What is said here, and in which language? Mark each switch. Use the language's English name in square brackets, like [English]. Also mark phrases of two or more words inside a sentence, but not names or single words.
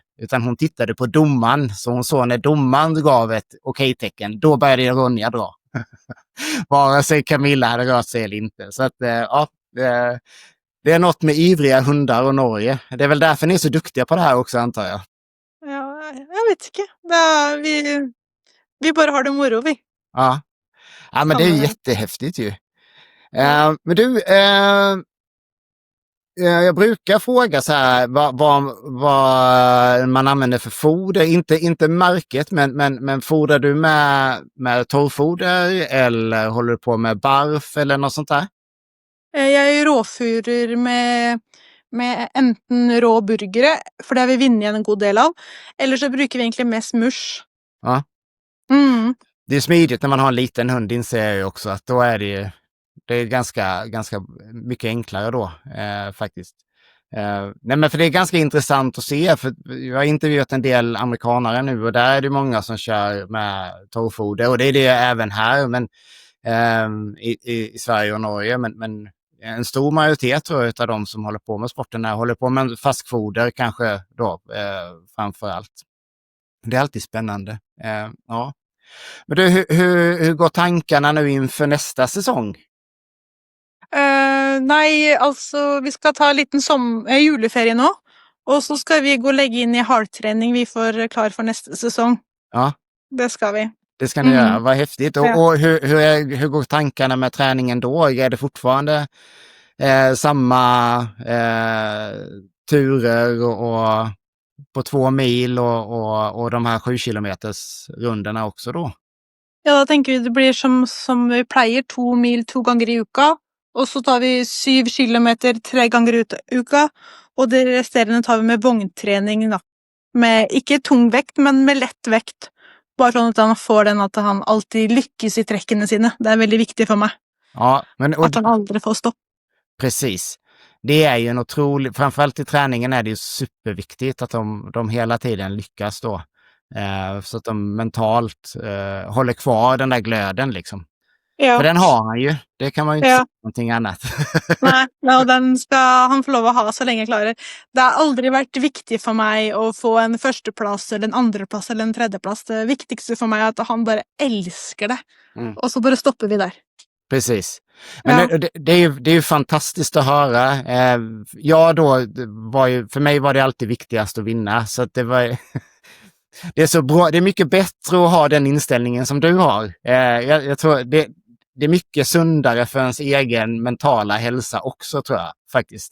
[Swedish] Utan hon tittade på domaren, så hon såg när domaren gav ett okej-tecken, då började Ronja dra. Vare sig Camilla hade rört sig eller inte. Så att ja, det är något med ivriga hundar och Norge. Det är väl därför ni är så duktiga på det här också, antar jag. [Norwegian] Ja, jeg vet ikke. Vi bare har det moro, vi. [Swedish] Ja, ja men det är jättehäftigt ju. Men du, jag brukar fråga så här vad man använder för foder. Inte märket, men fodrar du med torrfoder eller håller du på med barf eller något sånt där? [Norwegian] Jeg råfurer med enten rå burgere, for det har vi vunnet igjen en god del av, eller så bruker vi egentlig mest mush. Ja. Mm. [Swedish] Det är smidigt när man har en liten hund, inser jag ju också, att då är det är ganska mycket enklare då faktiskt. Nej, men för det är ganska intressant att se, för jag har intervjuat en del amerikanare nu och där är det många som kör med torrfoder, och det är det även här, men i Sverige och Norge, men en stor majoritet tror jag av de som håller på med sporten här håller på med fastfoder kanske då framför allt. Det är alltid spännande. Ja. Men du, hur går tankarna nu inför nästa säsong? [Norwegian] Nei, altså, vi skal ta en liten juleferie nå, og så skal vi gå og legge inn i hardtrening vi får klar for neste sesong. Ja. Det skal vi. [Swedish] Det ska ni göra, vad häftigt. Ja. Och hur går tankarna med träningen då? Är det fortfarande samma turer och på 2 mil och de här 7 kilometers rundorna också då? [Norwegian] Ja, da tenker vi det blir som vi pleier, 2 mil 2 ganger i uka, og så tar vi 7 kilometer 3 ganger i uka, og det resterende tar vi med vogntrening da. Med ikke tung vekt, men med lett vekt. Bare sånn at han får den at han alltid lykkes i trekkene sine. Det er veldig viktig for meg. Ja, [Swedish] Att han aldrig får stopp. Precis. Det är ju en otrolig, framförallt i träningen är det ju superviktigt att de hela tiden lyckas då. Så att de mentalt håller kvar den där glöden liksom. För Ja. den har han ju. Det kan man ju inte säga Ja. någonting annat. [Norwegian] Nei, og den skal han få lov å ha så lenge jeg klarer. Det har aldri vært viktig for meg å få en førsteplass eller en andreplass eller en tredjeplass. Det viktigste for meg er at han bare elsker det. [Swedish] Och så bara stoppar vi där. Precis. Men Ja. det är ju fantastiskt att höra. Jag då för mig var det alltid viktigast att vinna. Så att det var det är så bra. Det är mycket bättre att ha den inställningen som du har. Jag tror det är mycket sundare för ens egen mentala hälsa också, tror jag faktiskt.